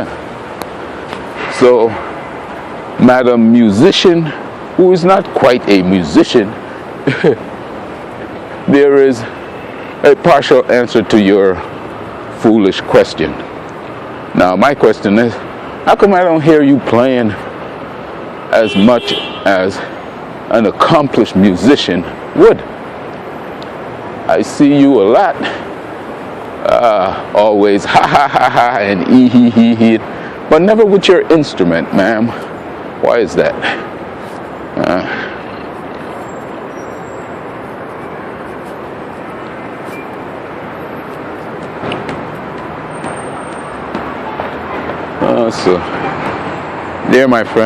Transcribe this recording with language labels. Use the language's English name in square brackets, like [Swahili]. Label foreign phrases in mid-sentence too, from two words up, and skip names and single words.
[English] So, Madam Musician, who is not quite a musician, there is a partial answer to your foolish question. Now, my question is, how come I don't hear you playing as much as an accomplished musician would? I see you a lot. Always ha ha ha ha and ee hee hee hee, but never with your instrument, ma'am. Why is that? So, there, my friend.